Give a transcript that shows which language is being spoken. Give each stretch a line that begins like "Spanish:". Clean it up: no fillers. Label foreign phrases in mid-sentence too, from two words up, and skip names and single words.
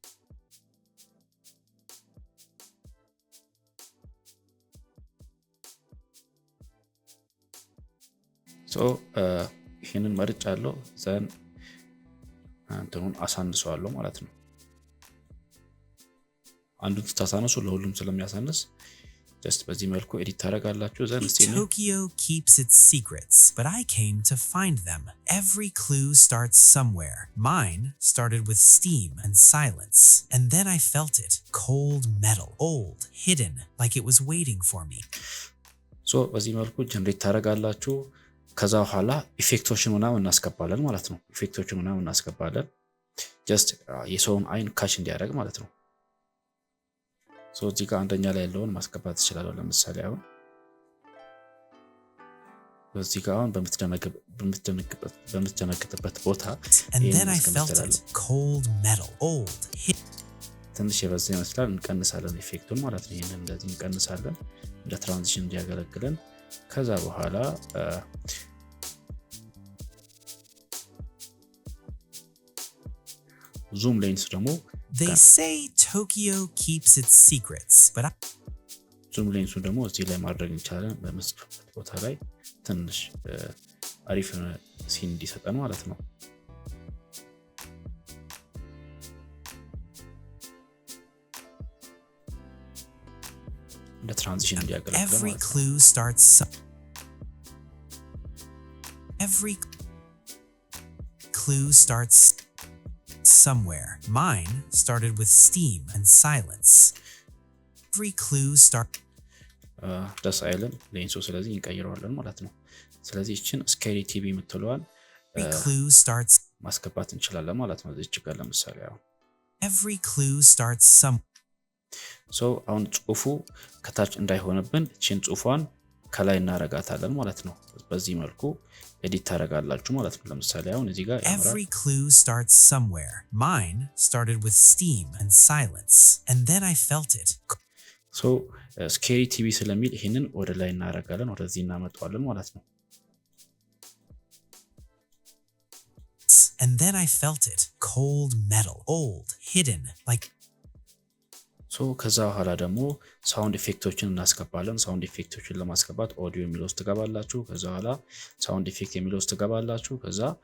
Amharic: ሶ ይሄንን መርጫለሁ። ዘን እንትኑን አሳንሰዋለሁ ማለት ነው። አንዱን ስታሳንሱ ለሁሉም ስለሚያሳንስ ጀስት በዚህ መልኩ ኤዲት ታደርጋላችሁ። ዘን
English: Tokyo keeps its secrets, but I came to find them. Every clue starts somewhere. Mine started with steam and silence, and then I felt it. Cold metal, old, hidden, like it was waiting for me.
Amharic: ሶ በዚህ መልኩ ጀነሬት ታደርጋላችሁ። ከዛ በኋላ ኢፌክቶችን ምናምን እናስገባለን ማለት ነው። ኢፌክቶችን ምናምን እናስገባለን ጀስት የሰውን አይን ካች እንዲያደርግ ማለት ነው። ሶ እዚህ ጋር አንደኛ ላይ ያለውን ማስገባት ትችላለሁ። ለምሳሌ አሁን በዚህ ጋር አሁን በምትደነግጥበት ቦታ ትንሽ የበዛ ይመስላል። እንቀንሳለን ኢፌክቱን ማለት ነው። ይሄንን እንደዚህ እንቀንሳለን እንደ ትራንዚሽን እንዲያገለግለን። ከዛ በኋላ
English: zoom lens
Amharic: ደግሞ
English: They say Tokyo keeps its secrets, but zoom lens
Amharic: ደግሞ እዚህ ላይ ማድረግ እንችላለን። በመስፈርት ቦታ ላይ ትንሽ አሪፍ ሲን እንዲሰጠን ማለት ነው። እንደ ትራንዚሽን እንዲያገለግለን ማለት ነው።
English: Every clue starts somewhere. Mine started with steam and silence. Every clue
Amharic: ደስ አይልም ሌንሱ። ስለዚህ እንቀይረዋለን ማለት ነው። ስለዚህ እችን ስኬሪ ቲቪ የምትለዋን ማስገባት እንችላለን ማለት ነው። እዚህ ጋር ለምሳሌ
English: Every clue starts
Amharic: አሁን ጽሁፉ ከታች እንዳይሆንብን እችን ጽሁፏን ከላይ እናረጋታለን ማለት ነው። በዚህ መልኩ ኤዲት ታረጋላችሁ ማለት ነው። ለምሳሌ አሁን እዚህ ጋር
English: Every clue starts somewhere. Mine started with steam and silence, and then I felt it.
Amharic: ስኬሪ ቲቪ ስለሚል ይሄንን ወደ ላይ እናረጋለን፣ ወደዚህ እናመጣዋለን ማለት ነው።
English: And then I felt it. Cold metal, old, hidden, like
Amharic: ከዛ በኋላ ደግሞ
English: sound effects
Amharic: እናስገባለን።
English: sound effects
Amharic: ለማስገባት ኦዲዮ የሚለው ውስጥ ትገባላችሁ። ከዛ በኋላ
English: sound effect
Amharic: የሚለው ውስጥ ትገባላችሁ። ከዛ